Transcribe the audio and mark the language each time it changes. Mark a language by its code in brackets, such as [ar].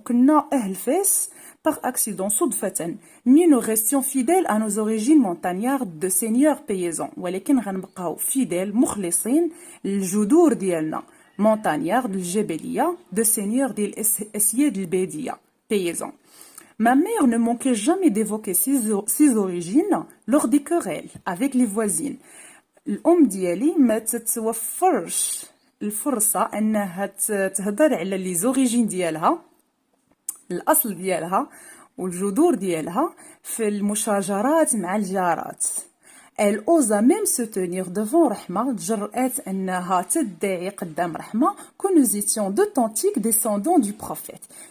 [ar] كنا أهل فاس [fr] par accident [ar] صدفة. [fr] Mais nous restions fidèles à nos origines montagnardes de seigneurs paysans. [ar] ولكن غنبقاو [fr] fidèles [ar] مخلصين للجذور ديالنا [fr] montagnards [ar] الجبلية [fr] de seigneurs [ar] ديال الأسياد البادية [fr] paysans. Ma mère ne manquait jamais d'évoquer ses origines lors des querelles avec les voisines. [ar] الأم ديالي ما تتوفرش الفرصة أنها تهضر على لي زوريجين ديالها الأصل ديالها والجذور ديالها في المشاجرات مع الجارات. [fr] Elle osa même se tenir devant [ar] رحمة تجرأت أنها تدعي قدام رحمة [fr] que nous étions d'authentiques descendants du prophète.